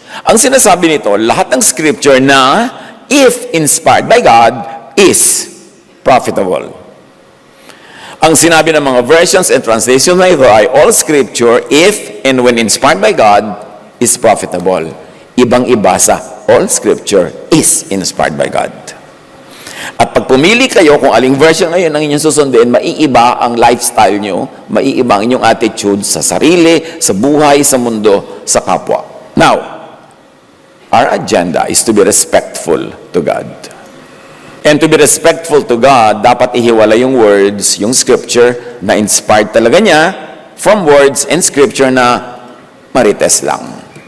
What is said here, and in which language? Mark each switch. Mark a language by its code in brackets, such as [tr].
[tl] Ang sinasabi nito, lahat ng scripture na [en] if inspired by God is profitable. [tl] Ang sinabi ng mga [en] versions and translations [tl] na ito ay [en] all scripture if and when inspired by God is profitable. [tl] Ibang-iba sa [en] all scripture is inspired by God. [tl] At pag pumili kayo kung aling version ngayon ang inyong susundin, maiiba ang lifestyle nyo, maiiba ang inyong attitude sa sarili, sa buhay, sa mundo, sa kapwa. [en] Now, our agenda is to be respectful to God. And to be respectful to God, [tl] dapat ihiwala yung words, yung scripture na inspired talaga niya from words and scripture na marites lang.